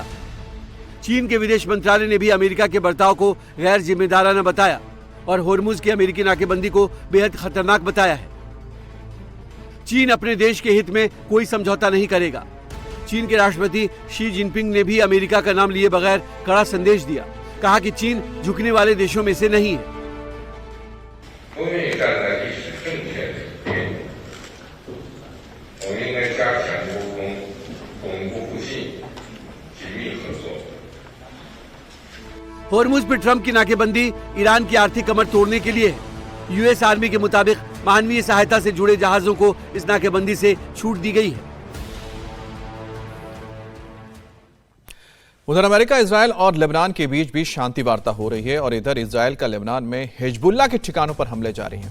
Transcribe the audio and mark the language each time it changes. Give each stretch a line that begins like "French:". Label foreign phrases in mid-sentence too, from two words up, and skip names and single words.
Hindi: चीन के विदेश मंत्रालय ने भी अमेरिका के बर्ताव को गैर जिम्मेदाराना बताया और होर्मुज की अमेरिकी नाकेबंदी को बेहद खतरनाक बताया है। चीन अपने देश के हित में कोई समझौता नहीं करेगा। चीन के राष्ट्रपति शी जिनपिंग ने भी अमेरिका का नाम लिए बगैर कड़ा संदेश दिया, कहा कि चीन झुकने वाले देशों में से नहीं है।
Chinese: 欧美站在历史正确的一边，我们应该加强沟通，巩固互信，紧密合作。
Hindi: होर्मुज पर ट्रंप की नाकेबंदी ईरान की आर्थिक कमर तोड़ने के लिए है। यूएस आर्मी के मुताबिक मानवीय सहायता से जुड़े जहाजों को इस नाकेबंदी से छूट दी गई है। उधर अमेरिका, इजरायल और लेबनान के बीच भी शांति वार्ता हो रही है और इधर इजरायल का लेबनान में हिजबुल्लाह के ठिकानों पर हमले जारी हैं।